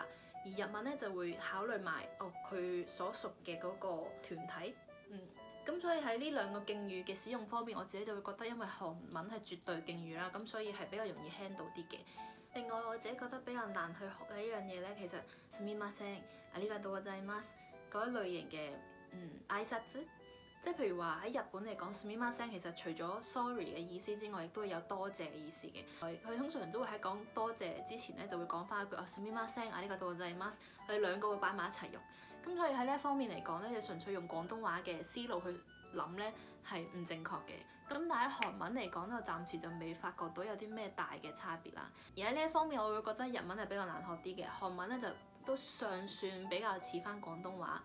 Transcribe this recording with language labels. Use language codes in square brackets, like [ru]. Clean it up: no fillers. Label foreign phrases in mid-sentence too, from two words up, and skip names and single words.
[yue] 而日文咧就會考慮埋佢所屬嘅嗰個團體，咁所以喺呢兩個敬語嘅使用方面，我自己就會覺得因為韓文係絕對敬語啦，咁所以係比較容易 handle 啲嘅。另外我自己覺得比較難去學嘅一樣嘢咧，其實 [ja] すみません、ありがとうございます [yue] 嗰一類型嘅挨拶。即係譬如話喺日本嚟講，すみません其實除咗 sorry 嘅意思之外，亦都有多謝嘅意思嘅。佢通常都會喺講多謝之前咧，就會講翻一句 [ja] すみません、ありがとうございます。 [yue] 佢哋兩個會擺埋一齊用。咁所以喺呢一方面嚟講咧，就純粹用廣東話嘅思路去諗咧係唔正確嘅。咁但係喺韓文嚟講咧，我暫時就未發覺到有啲咩大嘅差別啦。而喺呢一方面，我會覺得日文係比較難學啲嘅，韓文咧就都尚算比較似翻廣東話。